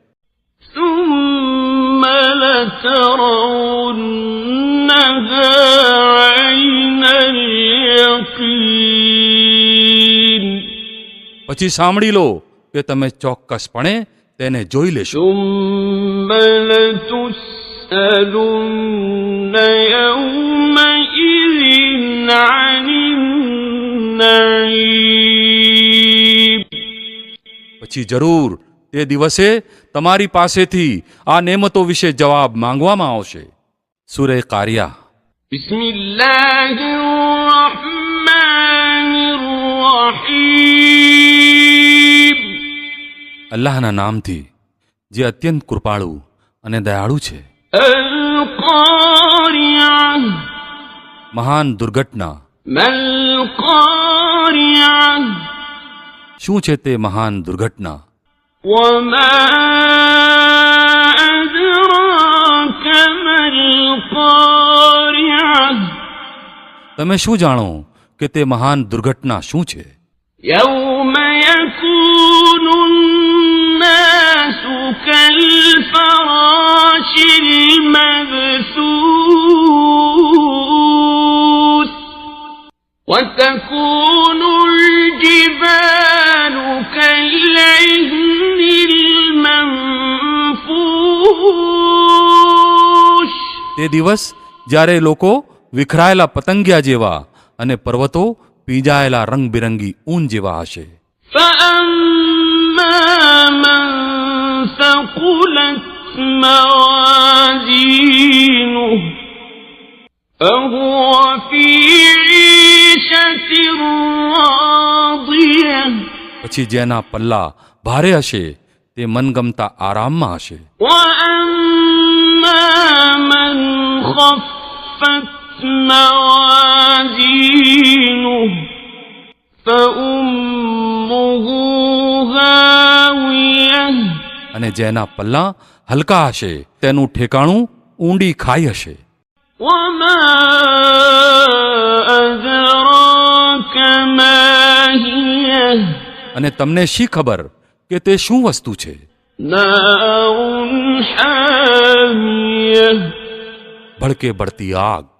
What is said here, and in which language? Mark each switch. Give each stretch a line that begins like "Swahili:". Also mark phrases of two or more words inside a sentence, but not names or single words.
Gujarati: પછી સાંભળી લો કે તમે ચોક્કસપણે તેને જોઈ લેશો.
Arabic: لَتُسْأَلُنَّ يَوْمَئِذٍ عَنِ النَّعِيمِ.
Gujarati: પછી જરૂર તે દિવસે તમારી પાસેથી આ નેમતો વિશે જવાબ માંગવામાં આવશે. સૂરે કારિયા.
Arabic: بسم الله الرحمن الرحيم.
Gujarati: અલ્લાહના નામથી જે અત્યંત કૃપાળુ અને દયાળુ છે.
Arabic: القارعة.
Gujarati: મહાન દુર્ઘટના.
Arabic: ما القارعة.
Gujarati: શું છે તે મહાન દુર્ઘટના?
Arabic: وما أدراك ما القارعة.
Gujarati: તમે શું જાણો કે તે મહાન દુર્ઘટના શું છે?
Arabic: يوم يكون الناس كالفراش المبثوث وتكون الجبال كالعهن المنفوش.
Gujarati: તે દિવસ જ્યારે લોકો વિખરાયેલા પતંગિયા જેવા અને પર્વતો પીંજાયેલા રંગબેરંગી ઊન જેવા હશે.
Arabic: فأما من ثقلت موازينه فهو في عيشة راضية.
Gujarati: પછી જેના પલ્લા ભારે હશે તે મનગમતા આરામમાં હશે.
Arabic: وأما من خفت موازينه فأمه هاوية.
Gujarati: અને જેના પલ્લા હલકા હશે તેનું ઠેકાણું ઊંડી ખાઈ હશે.
Arabic: وما أدراك ما هي.
Gujarati: અને તમને શી ખબર કે તે શું વસ્તુ છે?
Arabic: نار حامية.
Gujarati: ભડકે બળતી આગ.